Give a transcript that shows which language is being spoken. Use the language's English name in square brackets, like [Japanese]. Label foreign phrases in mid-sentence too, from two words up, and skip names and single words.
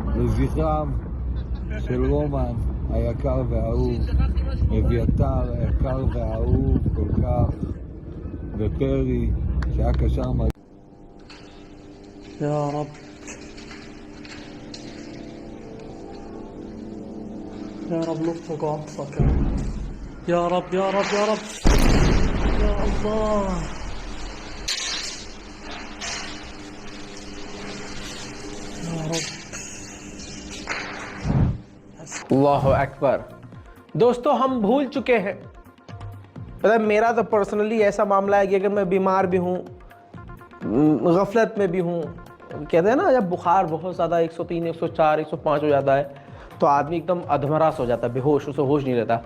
[Hebrew] לזכרם של רומן היקר והאהוב, אביתר היקר והאהוב כל כך, ופרי שהיה קשר מדהים. [Arabic] يا رب يا رب لطفك وعطفك يا رب يا رب يا رب يا الله يا رب الله أكبر. [Hindi] दोस्तों हम भूल चुके हैं, मतलब मेरा तो पर्सनली ऐसा मामला है कि अगर मैं बीमार भी हूँ, गफलत में भी हूँ, कहते हैं ना जब बुखार बहुत ज़्यादा 103, 104, 105 हो जाता है तो आदमी एकदम अधमरास हो जाता है, बेहोश, उसे होश नहीं रहता।